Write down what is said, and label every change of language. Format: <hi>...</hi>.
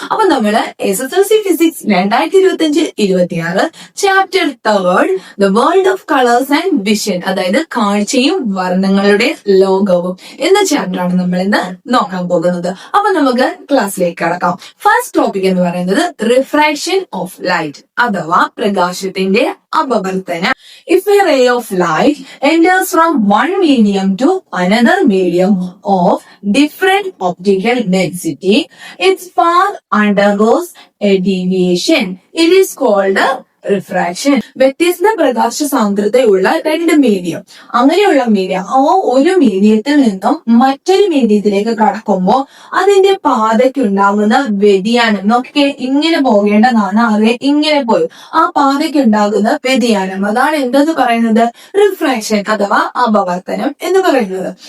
<ml>അപ്പൊ നമ്മള് SSLC physics 2025-26 chapter third</ml> <en>the world of colours and vision,</en> <ml>അതായത് കാഴ്ചയും വർണ്ണങ്ങളുടെ ലോകവും എന്ന ചാപ്റ്റർ ആണ് നമ്മൾ ഇന്ന് നോക്കാൻ പോകുന്നത്. അപ്പൊ നമുക്ക് ക്ലാസ്സിലേക്ക് കടക്കാം. ഫസ്റ്റ് ടോപ്പിക് എന്ന് പറയുന്നത്</ml> <en>refraction of light</en> <ml>അഥവാ പ്രകാശത്തിന്റെ അപവർത്തനം.</ml> <en>If a ray of light enters from one medium to another medium of different optical density, its path undergoes a deviation. It is called a refraction.</en> <ml>വ്യത്യസ്ത പ്രകാശ സാന്ദ്രതയുള്ള രണ്ട് medium, അങ്ങനെയുള്ള medium ഒരു മീഡിയത്തിൽ നിന്നും മറ്റൊരു മീഡിയത്തിലേക്ക് കടക്കുമ്പോൾ അതിന്റെ പാതയ്ക്കുണ്ടാകുന്ന വ്യതിയാനം നോക്കിക്കേ. ഇങ്ങനെ പോകേണ്ടതാണ്, അതെ ഇങ്ങനെ പോയി ആ പാതയ്ക്കുണ്ടാകുന്ന വ്യതിയാനം, അതാണ് എന്തെന്ന് പറയുന്നത് റിഫ്രാക്ഷൻ അഥവാ അപവർത്തനം എന്ന് പറയുന്നത്.</ml>